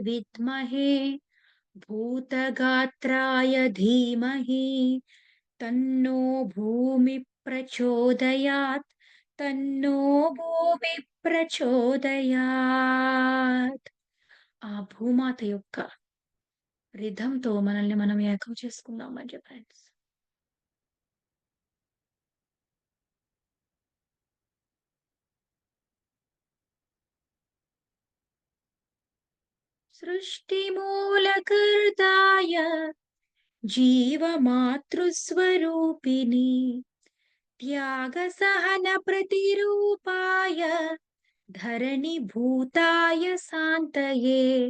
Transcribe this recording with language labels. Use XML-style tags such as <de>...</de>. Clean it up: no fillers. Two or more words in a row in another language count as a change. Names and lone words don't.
<sa>विद्महे भूतगात्राय धीमहि తన్నో భూమి ప్రచోదయాత్, తన్నో భూమి ప్రచోదయాత్.</sa> <te>ఆ భూమాత యొక్క రిథమ్‌తో మనల్ని మనం ఏకం చేసుకుందాం</te> <en>my dear friends.</en> <sa>सृष्टिमूलकर्ताय जीवमातृस्वरूपिणि त्यागसहनप्रतिरूपाय धरणिभूताय शान्तये.</sa>